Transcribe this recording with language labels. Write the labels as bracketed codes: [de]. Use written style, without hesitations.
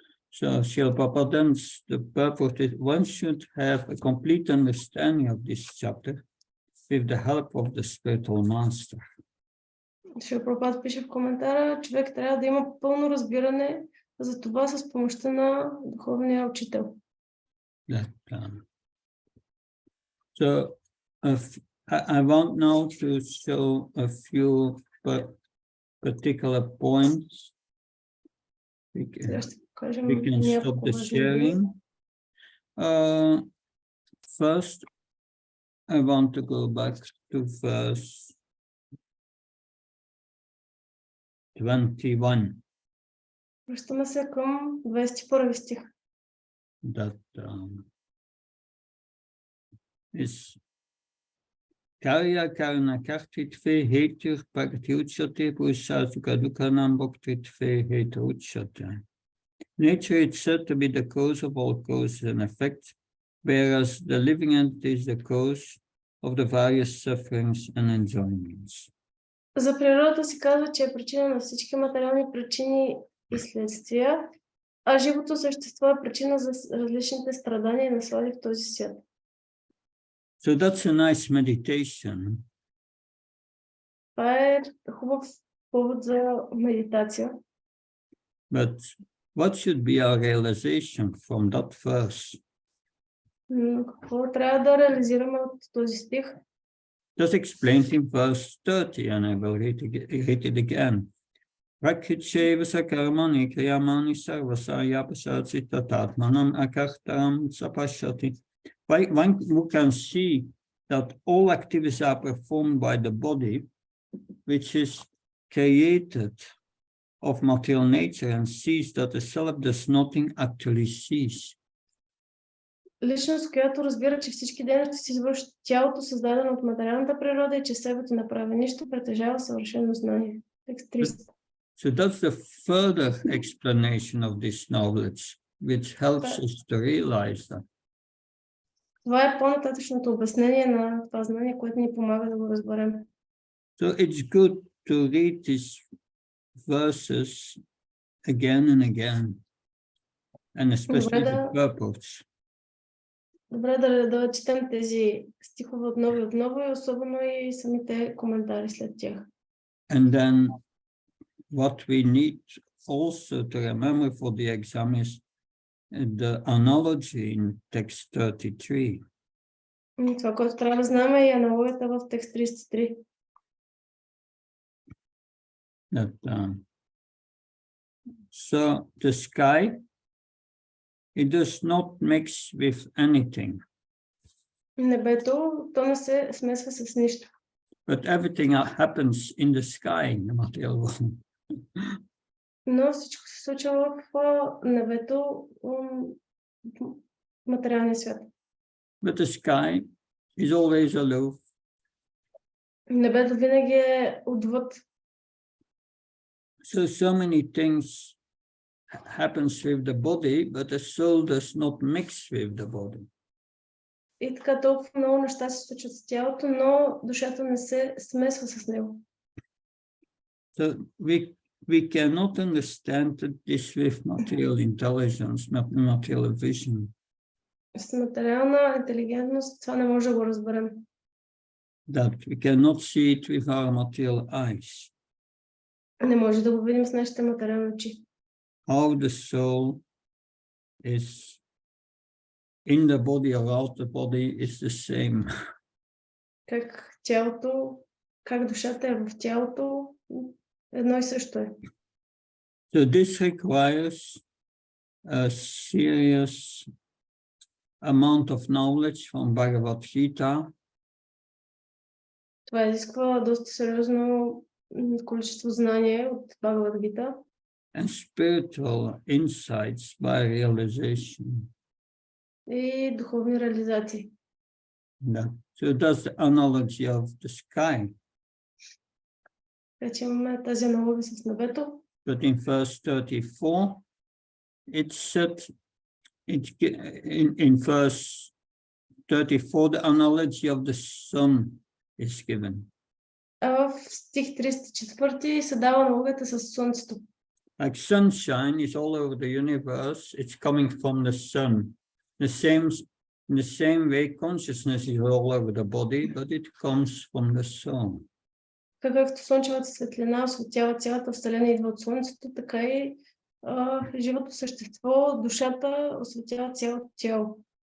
[en] So, Srila Prabhupada, the purpose is one should have a complete understanding of this chapter with the help of the spiritual master. [bg] Шрила Прабхупада пише в коментара, човек трябва да има пълно разбиране за това с помощта на духовния учител. [en] So, I want now to show a few particular points. We can stop the sharing. First, I want to go back to verse 21. [bg] Връщаме се към 21 стих. [en] That is [sa] Karya karna kartitve hetur bhakti uchate purusasuka dukhanam bhaktitve hetu uchate. [en] Nature is said to be the cause of all causes and effects, whereas the living entity is the cause of the various sufferings and enjoyments. [bg] За природата се казва, че е причина на всички материални причини и следствия, а живото същество е причина за различните страдания и наслади в този свят. [en] So that's a nice meditation. [bg] Това е хубав повод за медитация. [en] But what should be our realization from that verse? [bg] Какво трябва да реализираме от този стих? [en] That's explained in verse 30, and I will read it again. [sa] Rakhicheva sakarmani kriyamani sarvasa yapasati tatatmanam akartaram sapashati. [en] One who can see that all activities are performed by the body, which is created of material nature, and sees that the self does nothing actually cease. [bg] Личност, която разбира, че всички дейности се извършват тялото, създадено от материалната природа и че себето не прави нищо, притежава съвършено знание. Текст 30. [en] So that's the further explanation of this knowledge, which helps us to realize that. [bg] Това е по-нататъчното обяснение на това знание, което ни помага да го разберем. [en] So it's good to read these verses again and again, and especially the purpose. [bg] Добре да четем тези стихове отново и отново, и особено и самите коментари след тях. [en] And then what we need also to remember for the exam is the analogy in text 33. [bg] Това, което трябва да знаем, е аналогията в текст 33. [en] That, so the sky, it does not mix with anything. [bg] Небето, то не се смесва с нищо. [en] But everything happens in the sky, in the material world. [bg] Но всичко се случва в небето, в материалния свят. [en] But the sky is always aloof. [bg] Небето винаги е отвъд. [en] So many things happens with the body, but the soul does not mix with the body. [bg] И така толкова много неща се случват с тялото, но душата не се смесва с него. [en] So we cannot understand this with material intelligence, material vision. [bg] С материална интелигентност това не може да го разберем. [en] That we cannot see it with our material eyes. [bg] Не може да го видим с нашите материални очи. [en] How the soul is in the body or out the body is the same. [bg] Как тялото, как душата е в тялото, едно и също е. [en] So this requires a serious amount of knowledge from Bhagavad-gita. [bg] Това изисква доста сериозно количество знание от Бхагавад-гита. [en] And spiritual insights by realization. [bg] И духовни реализации. Yeah. [en] So that's the analogy of the sky. [bg] Вече имаме тази аналогия с небето. [en] But in verse 34, it said, in verse 34, the analogy of the sun is given. [bg] А в стих 34 се дава аналогията с слънцето. [en] Like sunshine is all over the universe, it's coming from the sun. In the same way, consciousness is all over the body, but it comes from the soul. [bg] Както слънчевата светлина осветява цялата Вселена, идва от слънцето, така и живото същество, душата осветява цялото тяло.